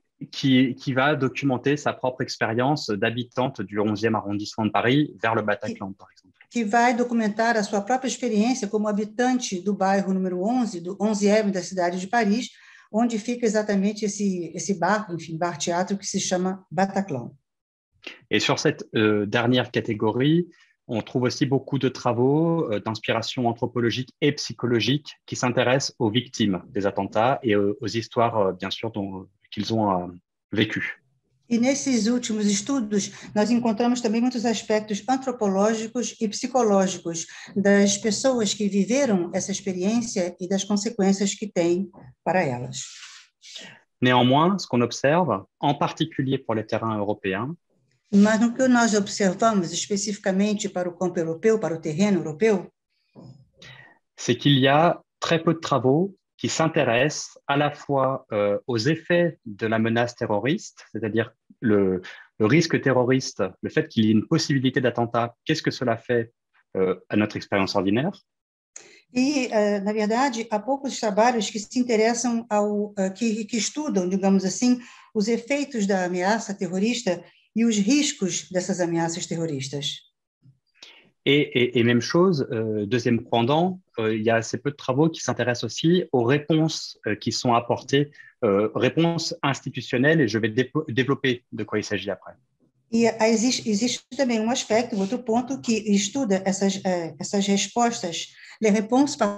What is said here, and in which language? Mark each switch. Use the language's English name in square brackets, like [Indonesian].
[French] Qui va documenter sa propre expérience d'habitante du 11e arrondissement de Paris vers le Bataclan, par exemple. [Portuguese] Que vai documentar a sua própria experiência como habitante do bairro número 11, do 11e da cidade de Paris, onde fica exatamente esse bar, enfim, bar-teatro que se chama Bataclan. [French] Et sur cette dernière catégorie, on trouve aussi beaucoup de travaux d'inspiration anthropologique et psychologique qui s'intéressent aux victimes des attentats et aux histoires, bien sûr, qu'ils ont vécues. [Portuguese] E nesses últimos estudos, nós encontramos também muitos aspectos antropológicos e psicológicos das pessoas que viveram essa experiência e das consequências que tem para elas. [French] Néanmoins, ce qu'on observe, en particulier pour les terrains européens, [Portuguese] mas no que nós observamos especificamente para o campo europeu, para o terreno europeu, [French] c'est qu'il y a très peu de travaux qui s'intéressent à la fois aux effets de la menace terroriste, c'est-à-dire le risque terroriste, le fait qu'il y ait une possibilité d'attentat, qu'est-ce que cela fait à notre expérience ordinaire. [Portuguese] E, na verdade, há poucos trabalhos que se interessam que estudam, digamos assim, os efeitos da ameaça terrorista e os riscos dessas ameaças terroristas. [French] Et même chose, deuxième pendant, il y a assez peu de travaux qui s'intéressent aussi aux réponses qui sont apportées, réponses institutionnelles, et je vais développer de quoi il s'agit après. [Portuguese] E existe também aspecto, outro ponto, que estuda essas respostas, [French] les réponses